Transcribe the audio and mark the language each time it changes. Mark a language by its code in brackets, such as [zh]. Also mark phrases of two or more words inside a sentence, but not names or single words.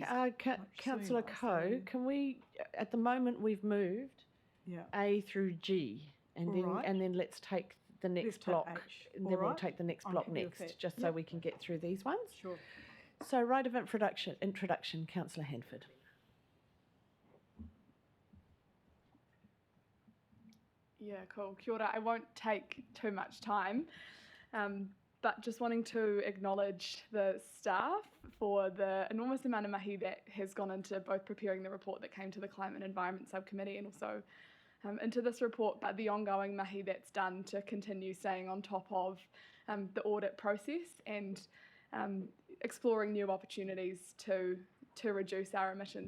[en] Councillor Coe, can we, at the moment we've moved A through G, and then let's take the next block, and then we'll take the next block next, just so we can get through these ones. Sure. So right of introduction, Councillor Hanford. Yeah, cool. [mi] Kia ora. [en] I won't take too much time, but just wanting to acknowledge the staff for the enormous amount of mahi that has gone into both preparing the report that came to the Climate and Environment Subcommittee and also into this report, but the ongoing mahi that's done to continue staying on top of the audit process and exploring new opportunities to reduce our emissions.